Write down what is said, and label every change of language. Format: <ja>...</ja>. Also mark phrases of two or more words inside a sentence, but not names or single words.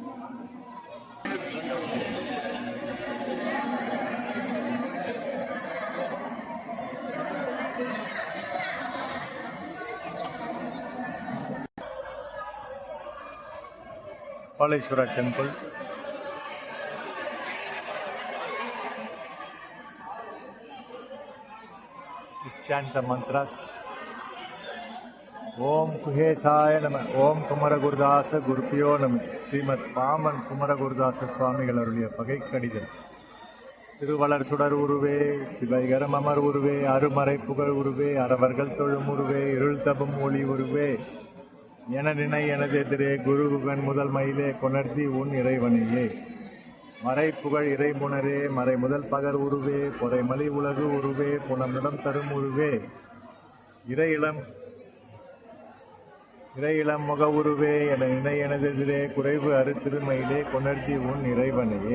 <en>Kapaleshwara temple. Let's chant the mantras.</en> <sa>ओम् कुहेशाय नमः. ओम् कुमार गुरदास गुरुप्यो नमः.</sa> <ta>Srimad Paman Kumara Gurdasa Swamigal அருளிய பகை கடிதல். திருவளர் சுடர் உருவே, சிவைகரம் அமர் உருவே, அருமறை புகழ் உருவே, அறவர்கள் தொழும் உருவே, இருள் தபம் ஒளி உருவே, என நினை எனது எதிரே குருகுகன் முதல் மயிலே கொணர்த்தி உன் இறைவனையே. மறை புகழ் இறைமுனரே, மறை முதல் பகர் உருவே, பொறைமலி உலகு உருவே, புனமிடம் தரும் உருவே, இறையிளம் முக உருவே, என நினை எனதெதிரே குறைவு அரு திருமயிலே கொணர்த்தி உன் இறைவனையே.</ta>